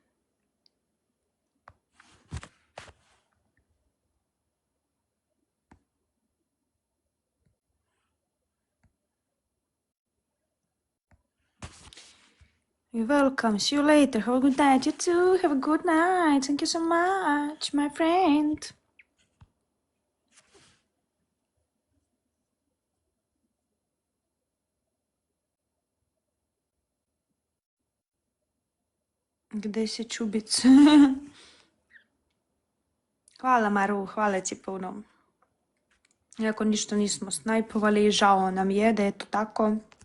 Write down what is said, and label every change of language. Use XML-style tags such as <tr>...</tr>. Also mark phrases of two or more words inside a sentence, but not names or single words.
<en>You're welcome. See you later. Have a good night. You too. Have a good night. Thank you so much, my friend.</en> <sr>Gde si čubic? Hvala Maru, hvala ti puno. Iako ništa nismo snajpovali, žao nam je da je to tako.</sr>